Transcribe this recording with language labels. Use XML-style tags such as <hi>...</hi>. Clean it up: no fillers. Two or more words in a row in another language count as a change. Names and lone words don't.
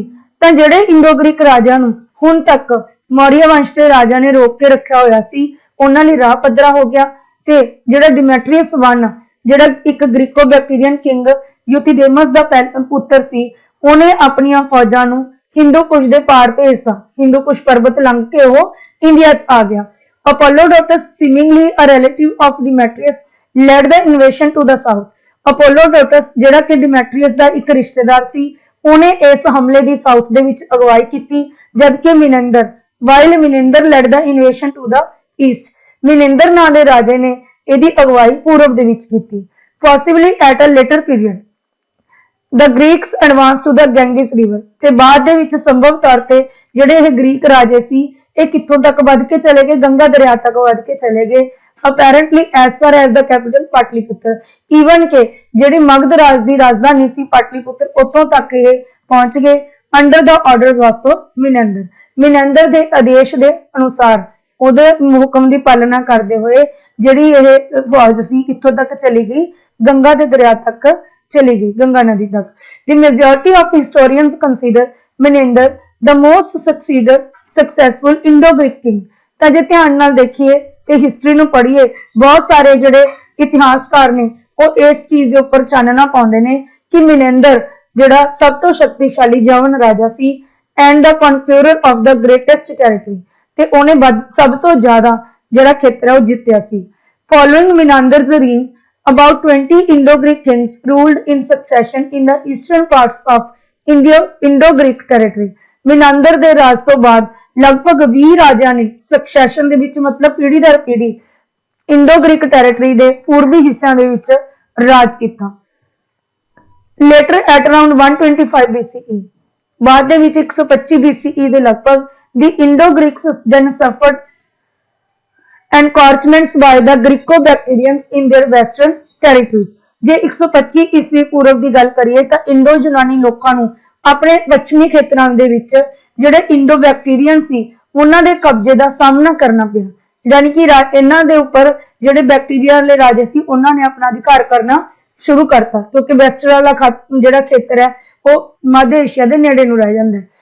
<pa>ਤਾਂ ਜਿਹੜੇ</pa> <en>Indo Greek</en> <pa>ਰਾਜਿਆਂ ਨੂੰ ਹੁਣ ਤੱਕ ਮੌर्य ਵੰਸ਼ ਦੇ ਰਾਜਾ ਨੇ ਰੋਕ ਕੇ ਰੱਖਿਆ ਹੋਇਆ ਸੀ ਉਹਨਾਂ ਲਈ ਰਾਹ ਪੱਧਰਾ ਹੋ ਗਿਆ ਤੇ ਜਿਹੜਾ ਡਿਮੈਟਰੀਅਸ I, ਜਿਹੜਾ ਇੱਕ</pa> <en>Greco Bactrian king</en> <pa>ਯੂਥੀਡੇਮਸ ਦਾ ਪੁੱਤਰ ਸੀ, ਉਹਨੇ ਆਪਣੀਆਂ ਫੌਜਾਂ ਨੂੰ ਹਿੰਦੂ ਕੁਸ਼ ਦੇ ਪਾਰ ਭੇਜਤਾ। ਹਿੰਦੂ ਕੁਸ਼ ਪਰਬਤ ਲੰਘ ਕੇ ਉਹ ਇੰਡੀਆ 'ਚ ਆ ਗਿਆ।</pa> <en>ਅਪੋਲੋਡੋਟਸ, seemingly a relative of Demetrius, led the invasion to the south।</en> <pa>ਅਪੋਲੋਡੋਟਸ ਜਿਹੜਾ ਕਿ ਡਿਮੈਟਰੀਅਸ ਦਾ ਇੱਕ ਰਿਸ਼ਤੇਦਾਰ ਸੀ, ਉਹਨੇ ਇਸ ਹਮਲੇ ਦੀ ਸਾਊਥ ਦੇ ਵਿੱਚ ਅਗਵਾਈ ਕੀਤੀ, ਜਦਕਿ ਮਿਨਿੰਦਰ</pa> <en>led the invasion to the east।</en> <pa>ਮਿਨਿੰਦਰ ਨਾਂ ਦੇ ਰਾਜੇ ਨੇ ਇਹਦੀ ਅਗਵਾਈ ਪੂਰਬ ਦੇ ਵਿੱਚ ਕੀਤੀ।</pa> <en>Possibly at a later period the Greeks advanced to the Ganges river।</en> <pa>ਤੇ ਬਾਅਦ ਦੇ ਵਿੱਚ ਸੰਭਵ ਤੌਰ ਤੇ ਜਿਹੜੇ ਇਹ ਗ੍ਰੀਕ ਰਾਜੇ ਸੀ ਇਹ ਕਿੱਥੋਂ ਤੱਕ ਵੱਧ ਕੇ ਚਲੇ ਗਏ? ਗੰਗਾ ਦਰਿਆ ਤੱਕ ਵੱਧ ਕੇ ਚਲੇ ਗਏ।</pa> <en>apparently as far as the capital</en> <pa>ਪਾਟਲੀਪੁੱਤਰ। ਈਵਨ ਕਿ ਜਿਹੜੀ ਮਗਧ ਰਾਜ ਦੀ ਰਾਜਧਾਨੀ ਸੀ ਪਾਟਲੀਪੁੱਤਰ, ਉੱਥੋਂ ਤੱਕ ਇਹ ਪਹੁੰਚ ਗਏ</pa> <en>under the orders of</en> <pa>ਮਿਨਿੰਦਰ। ਮਿਨਿੰਦਰ ਦੇ ਆਦੇਸ਼ ਦੇ ਅਨੁਸਾਰ, ਉਹਦੇ ਹੁਕਮ ਦੀ ਪਾਲਣਾ ਕਰਦੇ ਹੋਏ ਜਿਹੜੀ ਇਹ ਫੌਜ ਸੀ ਕਿੱਥੋਂ ਤੱਕ ਚਲੀ ਗਈ? ਗੰਗਾ ਦੇ ਦਰਿਆ ਤੱਕ ਚਲੀ ਗਈ, ਗੰਗਾ ਨਦੀ ਤੱਕ।</pa> <en>The majority of historians consider Menander the most successful Indo-Greek king।</en> <pa>ਤਾਂ ਜੇ ਧਿਆਨ ਨਾਲ ਦੇਖੀਏ ਤੇ ਹਿਸਟਰੀ ਨੂੰ ਪੜ੍ਹੀਏ, ਬਹੁਤ ਸਾਰੇ ਜਿਹੜੇ ਇਤਿਹਾਸਕਾਰ ਨੇ ਉਹ ਇਸ ਚੀਜ਼ ਦੇ ਉੱਪਰ ਚਾਨਣਾ ਪਾਉਂਦੇ ਨੇ ਕਿ ਮਿਨਿੰਦਰ ਜਿਹੜਾ ਸਭ ਤੋਂ ਸ਼ਕਤੀਸ਼ਾਲੀ ਯਵਨ ਰਾਜਾ ਸੀ</pa> <en>and the conqueror of the greatest territory,</en> <pa>ਤੇ ਉਹਨੇ ਸਭ ਤੋਂ ਜ਼ਿਆਦਾ ਜਿਹੜਾ ਖੇਤਰ ਹੈ ਉਹ ਜਿੱਤਿਆ ਸੀ।</pa> <en>Following Menander's reign, about 20 Indo-Greek kings ruled in succession in the eastern parts of Indo-Greek territory।</en> <pa>ਮਿਨੰਦਰ ਦੇ ਰਾਜ ਤੋਂ ਬਾਅਦ ਲਗਭਗ 20 ਰਾਜਿਆਂ ਨੇ ਸਕਸੈਸ਼ਨ ਦੇ ਵਿੱਚ, ਮਤਲਬ ਪੀੜ੍ਹੀ ਦਰ ਪੀੜ੍ਹੀ,</pa> <en>Indo Greek territory</en> <pa>ਦੇ ਪੂਰਬੀ ਹਿੱਸਿਆਂ ਦੇ ਵਿੱਚ ਰਾਜ ਕੀਤਾ।</pa> <en>later at around 125 BCE,</en> <pa>ਬਾਅਦ ਦੇ ਵਿੱਚ 125 BCE ਦੇ ਲਗਭਗ,</pa> <en>the Indo-Greeks then suffered encroachments by the Greco-Bactrians in their western territories।</en> <pa>ਜੇ 125 ਈਸਵੀ ਪੂਰਵ ਦੀ ਗੱਲ ਕਰੀਏ ਤਾਂ ਇੰਡੋ ਯੂਨਾਨੀ ਲੋਕਾਂ ਨੂੰ ਆਪਣੇ ਪੱਛਮੀ ਖੇਤਰਾਂ ਦੇ ਵਿੱਚ ਜਿਹੜੇ</pa> <en>Indo Bactrian</en> <pa>ਸੀ ਉਹਨਾਂ ਦੇ ਕਬਜ਼ੇ ਦਾ ਸਾਹਮਣਾ ਕਰਨਾ ਪਿਆ। ਯਾਨੀ ਕਿ ਇਹਨਾਂ ਦੇ ਉੱਪਰ ਜਿਹੜੇ ਬੈਕਟੀਰੀਆ ਵਾਲੇ ਰਾਜੇ ਸੀ ਉਹਨਾਂ ਨੇ ਆਪਣਾ ਅਧਿਕਾਰ ਕਰਨਾ ਸ਼ੁਰੂ ਕਰਤਾ, ਕਿਉਂਕਿ ਵੈਸਟਰ ਵਾਲਾ ਜਿਹੜਾ ਖੇਤਰ ਹੈ ਉਹ ਮੱਧ ਏਸ਼ੀਆ ਦੇ ਨੇੜੇ ਨੂੰ ਰਹਿ ਜਾਂਦਾ ਹੈ।</pa>